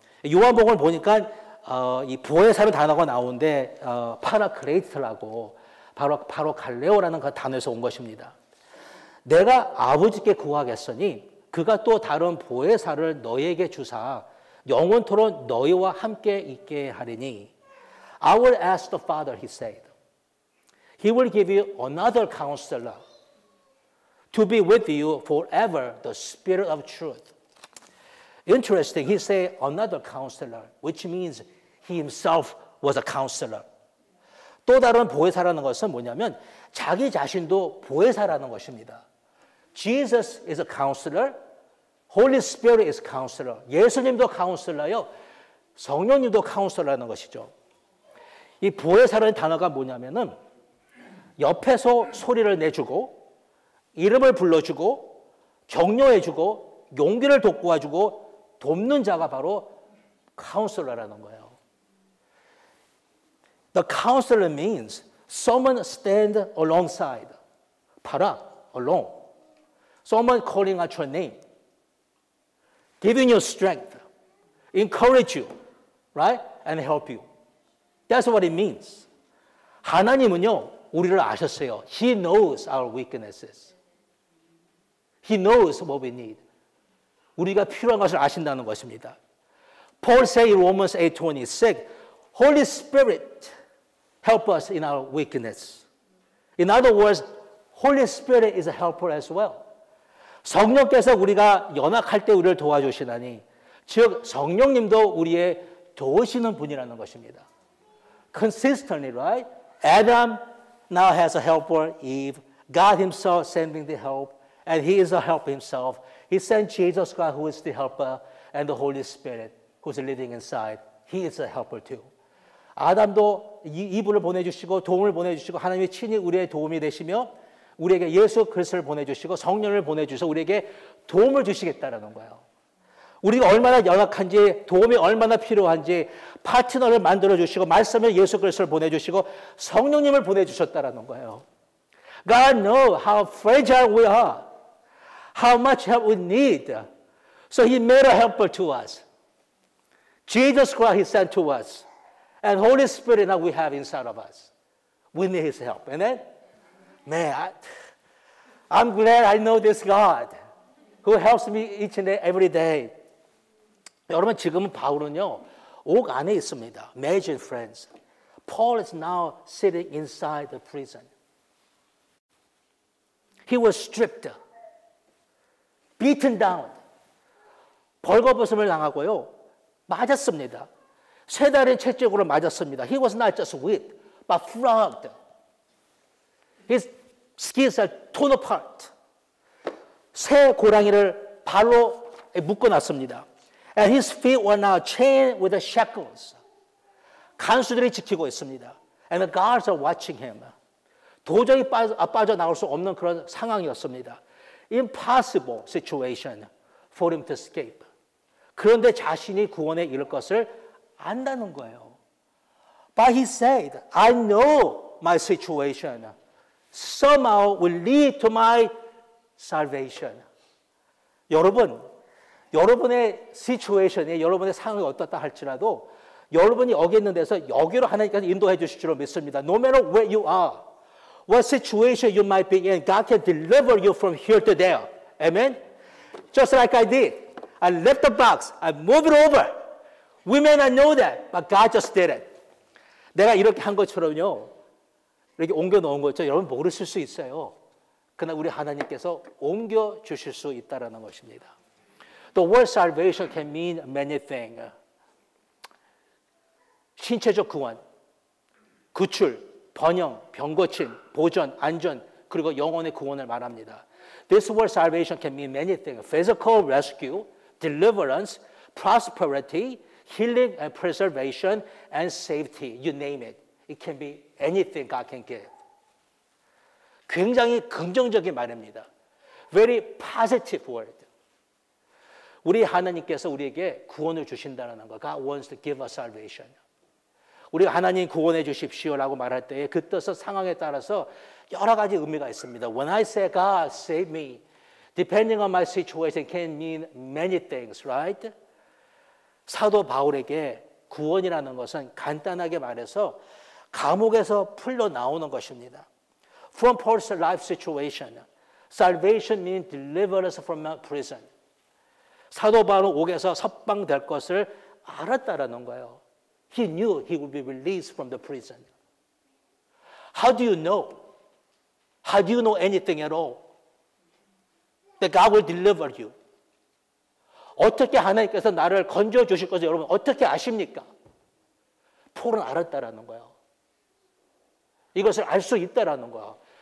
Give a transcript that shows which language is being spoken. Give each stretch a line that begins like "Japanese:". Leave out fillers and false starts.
Korean: 요한복음을 보니까 이 보혜사라는 단어가 나오는데 파라클레이트라고 바로 갈레오라는 그 단어에서 온 것입니다. 내가 아버지께 구하겠으니 그가 또 다른 보혜사를 너희에게 주사 영원토록 너희와 함께 있게 하리니
English: I will ask the Father, he said. He will give you another counselor to be with you forever, the Spirit of truth. Interesting, he said another counselor, which means he himself was a counselor.
Korean: 또 다른 보혜사라는 것은 뭐냐면 자기 자신도 보혜사라는 것입니다.
English: Jesus is a counselor. Holy Spirit is a counselor.
Korean: 예수님도 카운슬러요. 성령님도 카운슬러라는 것이죠. 이 보혜사라는 단어가 뭐냐면은 옆에서 소리를 내주고 이름을 불러주고 격려해주고 용기를 돋구어주고 돕는 자가 바로 카운슬러라는 거예요.
English: The counselor means someone stand alongside, para, alone. Someone calling out your name, giving you strength, encourage you, right? And help you. That's what it means.
Korean: 하나님은요, 우리를 아셨어요.
English: He knows our weaknesses. He knows what we need.
Korean: 우리가 필요한 것을 아신다는 것입니다.
English: Paul says in Romans 8:26, Holy Spirit help us in our weakness. In other words, Holy Spirit is a helper as well.
Korean: 성령께서 우리가 연약할 때 우리를 도와주시나니, 즉 성령님도 우리의 도우시는 분이라는 것입니다.
English: Consistently, right? Adam now has a helper, Eve. God himself sending the help, and he is a helper himself. He sent Jesus Christ, who is the helper, and the Holy Spirit, who is living inside. He is a helper too.
Korean: 아담도 이브를 보내주시고 도움을 보내주시고 하나님이 친히 우리의 도움이 되시며 우리에게 예수 그리스도를 보내주시고 성령을 보내주셔서 우리에게 도움을 주시겠다라는 거예요. 우리가 얼마나 연약한지 도움이 얼마나 필요한지 파트너를 만들어주시고 말씀을 예수 그리스도를 보내주시고 성령님을 보내주셨다라는 거예요.
English: God knows how fragile we are, how much help we need. So He made a helper to us. Jesus Christ He sent to us. And Holy Spirit now we have inside of us. We need His help. Amen? Man, I'm glad I know this God who helps me each and every day.
Korean: 여러분 지금은 바울은요 옥 안에 있습니다.
English: Imagine friends. Paul is now sitting inside the prison. He was stripped, beaten down.
Korean: 벌거벗음을 당하고요 맞았습니다. 세 달의 채찍으로 맞았습니다.
English: He was not just whipped, but flogged. His skins are torn apart.
Korean: 새 고랑이를 발로 묶어놨습니다.
English: And his feet were now chained with the shackles.
Korean: 간수들이 지키고 있습니다.
English: And the guards are watching him.
Korean: 도저히 빠져나올 수 없는 그런 상황이었습니다.
English: Impossible situation for him to escape.
Korean: 그런데 자신이 구원에 이를 것을 안다는 거예요.
English: But he said, I know my situation somehow will lead to my salvation.
Korean: 여러분, 여러분의 situation이 여러분의 상황이 어떻다 할지라도 여러분이 여기 있는 데서 여기로 하나님께서 인도해 주실 줄 믿습니다.
English: No matter where you are, what situation you might be in, God can deliver you from here to there. Amen? Just like I did. I left the box. I moved it over. We may not know that, but God just did it.
Korean: 내가 이렇게 한 것처럼요. 이렇게 옮겨 놓은 거죠. 여러분 모르실 수 있어요. 그러나 우리 하나님께서 옮겨 주실 수 있다라는 것입니다.
English: The word salvation can mean many things.
Korean: 신체적 구원, 구출, 번영, 병고침, 보전, 안전, 그리고 영혼의 구원을 말합니다.
English: This word salvation can mean many things. Physical rescue, deliverance, prosperity, healing and preservation, and safety. You name it. It can be anything God can give.
Korean: 굉장히 긍정적인 말입니다.
English: Very positive word.
Korean: 우리 하나님께서 우리에게 구원을 주신다는 거.
English: God wants to give us salvation.
Korean: 우리가 하나님 구원해 주십시오라고 말할 때에 그 뜻은 상황에 따라서 여러 가지 의미가 있습니다.
English: When I say God save me, depending on my situation can mean many things, right?
Korean: 사도 바울에게 구원이라는 것은 간단하게 말해서 감옥에서 풀려 나오는 것입니다.
English: From Paul's life situation, salvation means deliverance from prison.
Korean: 사도 바울은 옥에서 석방될 것을 알았다라는 거예요.
English: He knew he would be released from the prison. How do you know? How do you know anything at all? That God will deliver you.
Korean: 어떻게 하나님께서 나를 건져 주실 것을 여러분 어떻게 아십니까? 폴은 알았다라는 거예요. 이것을 알 수 있다라는 거예요.